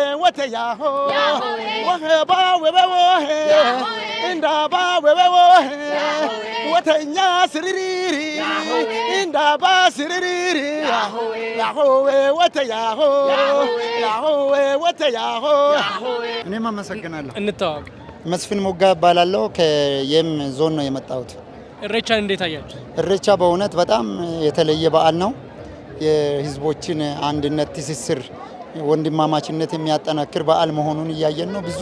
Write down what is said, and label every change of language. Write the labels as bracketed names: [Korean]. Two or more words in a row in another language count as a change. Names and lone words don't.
[Amharic] watayaho wahaba webewohe indaba webewohe watanya siririri indaba siririri yahowe watayaho yahowe watayaho እኔም አመሰግናለሁ። እንተዋወቅ። መስፍን ሞጋ እባላለሁ። ከየም ዞን ነው የመጣሁት። እሬቻን እንዴት አያችሁ? እሬቻ በእውነት በጣም የተለየ በዓል ነው። የህዝቦችን አንድነት፣ ትስስር፣ ወንድማማችነት የሚያጠናክር በዓል መሆኑን እያየን ነው። ብዙ